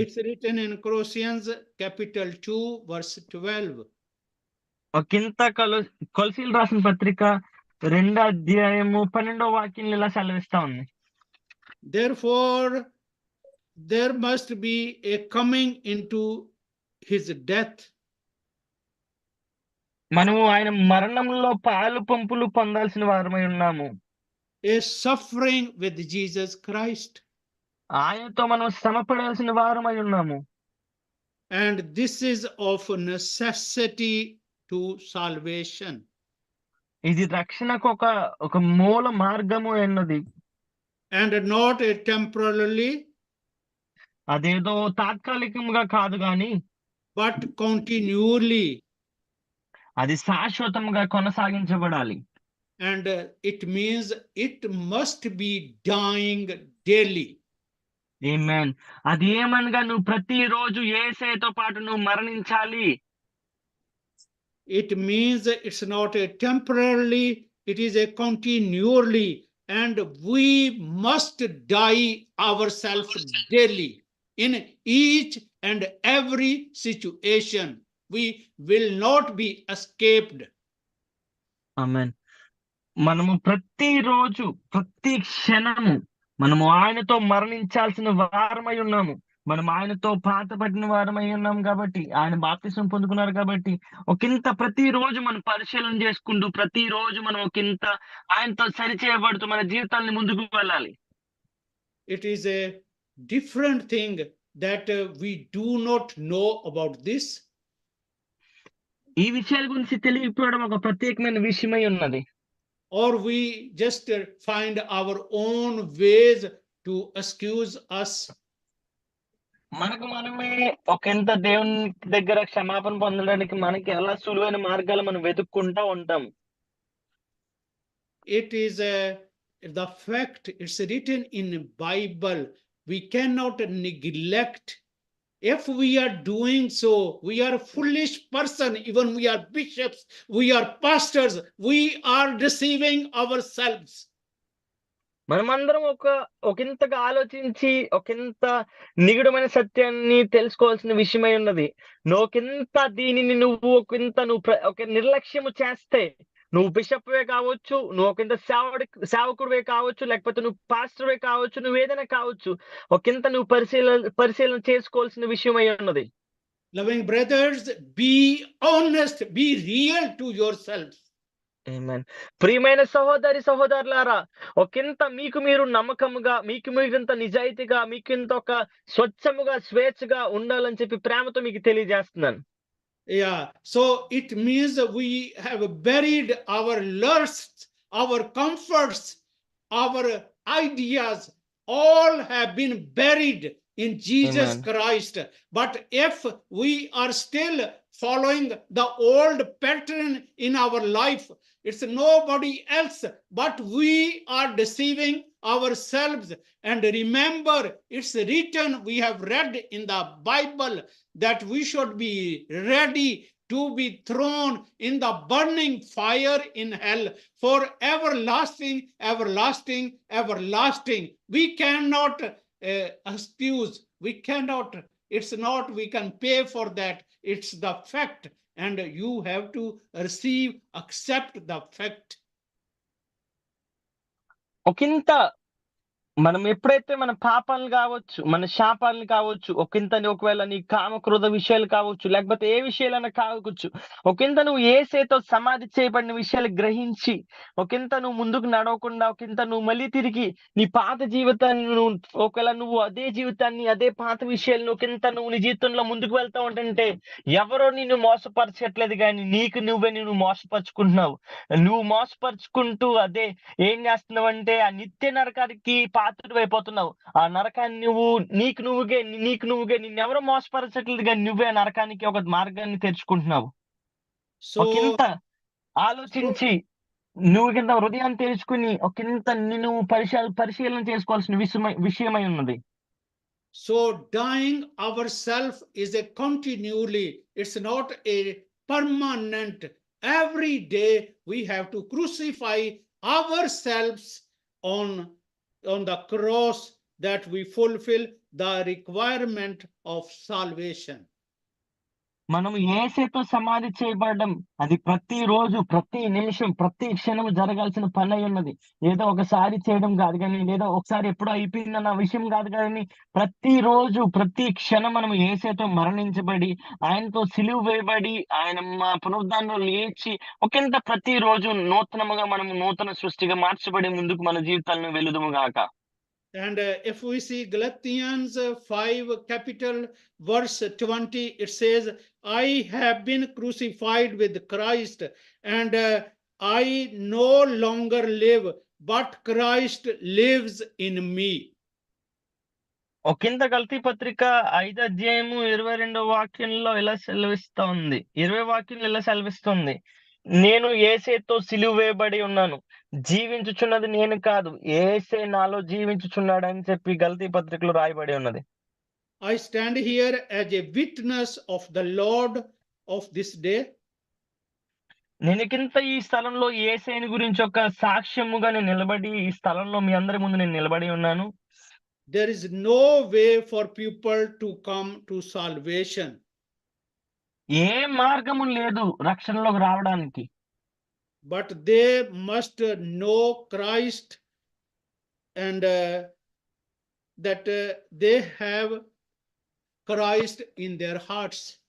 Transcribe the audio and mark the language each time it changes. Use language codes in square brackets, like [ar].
[en] It's written in Colossians capital 2 verse 12. [te] ఒకంత కొలసీలు రాసిన పత్రిక 2వ అధ్యాయము 12వ వాక్యం ఇలా సెలవిస్తా ఉంది. [en] Therefore, there must be a coming into his death. [te] మనము ఆయన మరణంలో పాలు పంపులు పొందాల్సిన వారమై ఉన్నాము. [en] A suffering with Jesus Christ. [te] ఆయనతో మనం శ్రమపడాల్సిన వారమై ఉన్నాము. [en] And this is of necessity to salvation. [te] ఇది రక్షణకు ఒక మూల మార్గము అన్నది. [en] And not a temporarily. [te] అదేదో తాత్కాలికంగా కాదు గాని, [en] but continually. [te] అది శాశ్వతంగా కొనసాగించబడాలి. [en] And it means it must be dying daily. [te] ఆమేన్. అది ఏమనగా నువ్వు ప్రతిరోజు యేసయ్యతో పాటు నువ్వు మరణించాలి. [en] It means it's not a temporarily, it is a continually, and we must die ourselves daily in each and every situation. We will not be escaped. [te] ఆమేన్. మనము ప్రతిరోజు ప్రతి క్షణము మనము ఆయనతో మరణించాల్సిన వారమై ఉన్నాము. మనం ఆయనతో పాతబడిన వారమై ఉన్నాం కాబట్టి, ఆయన బాప్తిస్మం పొందుకున్నారు కాబట్టి, ఒకంత ప్రతిరోజు మనం పరిశీలన చేసుకుంటూ ప్రతిరోజు మనం ఒకంత ఆయనతో సరిచేయబడుతూ మన జీవితాన్ని ముందుకు వెళ్ళాలి. [en] It is a different thing that we do not know about this. [te] ఈ విషయాల గురించి తెలియకపోవడం ఒక ప్రత్యేకమైన విషయమై ఉన్నది. [en] Or we just find our own ways to excuse us. [te] మనకు మనమే ఒకంత దేవుని దగ్గర క్షమాపణ పొందడానికి మనకి ఎలా సులువైన మార్గాలు మనం వెతుక్కుంటా ఉంటాం. [en] It is the fact, it's written in the Bible. We cannot neglect. If we are doing so, we are a foolish person. Even we are bishops, we are pastors, we are deceiving ourselves. [te] మనమందరం ఒకంతగా ఆలోచించి ఒకంత నిగూఢమైన సత్యాన్ని తెలుసుకోవాల్సిన విషయమై ఉన్నది. నువ్వొకంత దీనిని ఒక నిర్లక్ష్యము చేస్తే, నువ్వు బిషప్వే కావచ్చు, నువ్వు ఒకంత సేవకుడివే కావచ్చు, లేకపోతే నువ్వు పాస్టర్వే కావచ్చు, నువ్వు ఏదైనా కావచ్చు, ఒకంత నువ్వు పరిశీలన చేసుకోవాల్సిన విషయమై ఉన్నది. [en] Loving brothers, be honest, be real to yourselves. [te] ఆమేన్. ప్రియమైన సహోదరులారా, ఒకంత మీకు మీరు నమ్మకముగా, మీకు మీరంత నిజాయితీగా, మీకింత ఒక స్వచ్ఛముగా స్వేచ్ఛగా ఉండాలని చెప్పి ప్రేమతో మీకు తెలియజేస్తున్నాను. [en] Yeah, so it means we have buried our lusts, our comforts, our ideas, all have been buried in Jesus Amen. Christ. But if we are still following the old pattern in our life, it's nobody else but we are deceiving ourselves. And remember, it's written, we have read in the Bible that we should be ready to be thrown in the burning fire in hell for everlasting, everlasting, everlasting. We cannot excuse, we cannot, it's not we can pay for that, it's the fact. and you have to receive, accept the fact. [te] ఒకంత మనం ఎప్పుడైతే మన పాపాలను కావచ్చు, మన శాపాలను కావచ్చు, ఒకంతని ఒకవేళ నీ కామక్రోధ విషయాలు కావచ్చు, లేకపోతే ఏ విషయాలైనా కావచ్చు, ఒకంత నువ్వు యేసుతో సమాధి చేయబడిన విషయాలు గ్రహించి, ఒకంత నువ్వు ముందుకు నడవకుండా, ఒకంత నువ్వు మళ్ళీ తిరిగి నీ పాత జీవితాన్ని ఒకవేళ నువ్వు అదే జీవితాన్ని, అదే పాత విషయాలను ఒకంత నువ్వు నీ జీవితంలో ముందుకు వెళ్తా ఉంటుంటే, ఎవరో నిన్ను మోసపరచట్లేదు గానీ నీకు నువ్వే నిన్ను మోసపరుచుకుంటున్నావు. నువ్వు మోసపరుచుకుంటూ అదే ఏం చేస్తున్నావంటే ఆ నిత్య నరకానికి పాత్రుడివైపోతున్నావు. ఆ నరకాన్ని నీకు నువ్వుగా నిన్నెవరో మోసపరచట్లేదు గానీ నువ్వే ఆ నరకానికి ఒక మార్గాన్ని తెరుచుకుంటున్నావు. [en] So, [te] ఒకంత ఆలోచించి నువ్వు కింద హృదయాన్ని తెరుచుకుని ఒకంత నిన్ను పరిశీలన చేసుకోవాల్సిన విషయమై ఉన్నది. [en] so dying ourself is a continually, it's not a permanent. Every day we have to crucify ourselves on the cross, that we fulfill the requirement of salvation. [te] మనం యేసుతో సమాధి చేయబడడం అది ప్రతిరోజు, ప్రతి నిమిషం, ప్రతి క్షణం జరగాల్సిన పని అయి ఉన్నది. ఏదో ఒకసారి చేయడం కాదు గానీ, లేదా ఒకసారి ఎప్పుడో అయిపోయిందన్న విషయం కాదు కానీ, ప్రతిరోజు, ప్రతి క్షణం మనం యేసుతో మరణించబడి, ఆయనతో సిలువ వేయబడి, ఆయన పునరుద్ధానంలో లేచి ఒకంత ప్రతిరోజు నూతనముగా మనము నూతన సృష్టిగా మార్చబడి ముందుకు మన జీవితాలను వెళుదుము గాక. [en] And if we see Galatians 5 capital verse 20, it says, I have been crucified with Christ, and I no longer live, but Christ lives in me. [te] ఒకంత గలతీ పత్రిక 5వ అధ్యాయము 22వ వాక్యంలో ఇలా సెలవిస్తోంది. 20వ వాక్యంలో ఇలా సెలవిస్తుంది. నేను యేసుతో సిలువ వేయబడి ఉన్నాను. జీవించుచున్నది నేను కాదు, యేసే నాలో జీవించుచున్నాడని చెప్పి గలతీ పత్రికలో రాయబడి ఉన్నది. [en] I stand here as a witness of the Lord of this day. [te] నేనికింత ఈ స్థలంలో యేసేని గురించి ఒక సాక్ష్యముగా నేను నిలబడి ఈ స్థలంలో మీ అందరి ముందు నేను నిలబడి ఉన్నాను. [en] There is no way for people to come to salvation. [te] ఏ మార్గము లేదు రక్షణలోకి రావడానికి. [en] But they must know Christ, and that they have Christ in their hearts.